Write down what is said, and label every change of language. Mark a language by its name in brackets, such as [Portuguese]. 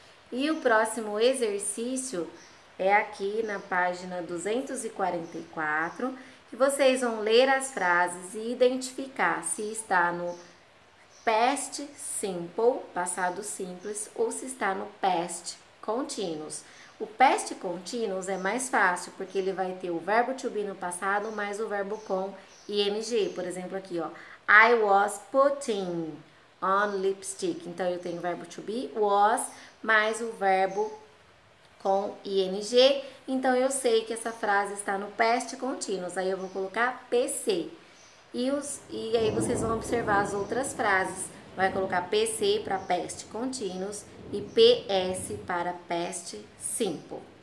[Portuguese] E o próximo exercício é aqui na página 244, que vocês vão ler as frases e identificar se está no past simple, passado simples, ou se está no past continuous. O past continuous é mais fácil, porque ele vai ter o verbo to be no passado, mais o verbo com ing. Por exemplo, aqui, ó. [English] I was putting on lipstick. [Portuguese] Então, eu tenho o verbo to be, was, mais o verbo com ing. Então, eu sei que essa frase está no past continuous. Aí, eu vou colocar PC. E aí, vocês vão observar as outras frases. Vai colocar PC para past continuous e PS para past simple.